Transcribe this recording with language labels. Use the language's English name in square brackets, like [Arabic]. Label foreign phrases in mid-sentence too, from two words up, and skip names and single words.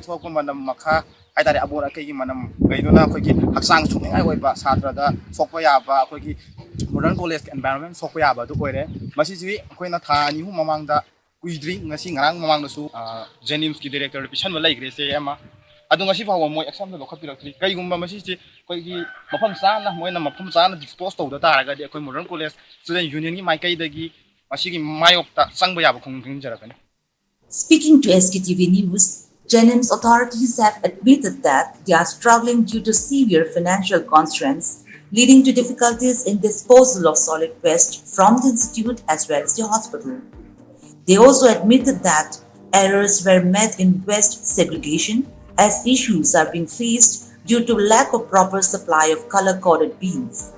[Manipuri] ꯊꯣꯛꯂꯛꯄ ꯃꯅꯝ ꯃꯈꯥ ꯍꯥꯏꯇꯥꯔꯦ ꯑꯃꯣꯠ ꯑꯀꯥꯏꯒꯤ ꯃꯅꯝ ꯀꯩꯗꯨꯅ ꯑꯩꯈꯣꯏꯒꯤ ꯍꯛꯆꯥꯡ ꯁꯣꯛꯅꯤꯡꯉꯥꯏ ꯑꯣꯏꯕ ꯁꯥꯇ꯭ꯔꯗ ꯁꯣꯛꯄ ꯌꯥꯕ ꯑꯩꯈꯣꯏꯒꯤ ꯃꯣꯗꯔꯟ ꯀꯣꯂꯦꯖꯀꯤ ꯑꯦꯟꯚꯥꯏꯔꯣꯟꯃꯦꯟ ꯁꯣꯛꯄ ꯌꯥꯕ ꯑꯗꯨ ꯑꯣꯏꯔꯦ ꯃꯁꯤꯁꯤ ꯑꯩꯈꯣꯏꯅ ꯊꯥ 2-3 ꯃꯃꯥꯡꯗ ꯀꯨꯏꯗ꯭ꯔꯤ ꯉꯁꯤ ꯉꯔꯥꯡ ꯃꯃꯥꯡꯗꯁꯨ ꯖꯦꯅꯤꯝꯁꯀꯤ ꯗꯤꯔꯦꯛꯇꯔꯗ ꯄꯤꯁꯟꯕ ꯂꯩꯈ꯭ꯔꯦ ꯆꯦ ꯑꯃ ꯑꯗꯣ ꯉꯁꯤ ꯐꯥꯎꯕ ꯃꯣꯏ ꯑꯦꯛꯁꯟꯗ ꯂꯧꯈꯠꯄꯤꯔꯛꯇ꯭ꯔꯤ ꯀꯩꯒꯨꯝꯕ ꯃꯁꯤꯁꯤ ꯑꯩꯈꯣꯏꯒꯤ ꯃꯐꯝ ꯆꯥꯅ ꯃꯣꯏꯅ ꯃꯐꯝ ꯆꯥꯅ ꯗꯤꯁꯄꯣꯁ ꯇꯧꯗ ꯇꯥꯔꯒꯗꯤ ꯑꯩꯈꯣই ꯃꯣꯗꯔꯟ ꯀꯣꯂꯦꯖ ꯁ꯭ꯇꯨꯗꯦꯟ ꯌꯨꯅꯤꯌꯟꯒꯤ ꯃꯥꯏꯀꯩꯗꯒꯤ ꯃꯁꯤꯒꯤ ꯃꯥꯌꯣꯛꯇ ꯆꯪꯕ ꯌꯥꯕ ꯈꯣꯡꯖꯪ ꯈꯪꯖꯔꯛꯀꯅꯤ. [English] Speaking to SKTV News, Jennings authorities have admitted that they are struggling due to severe financial constraints, leading to difficulties in disposal of solid waste from the institute as well as the hospital. They also admitted that errors were made in waste segregation as issues are being faced due to lack of proper supply of color-coded beans.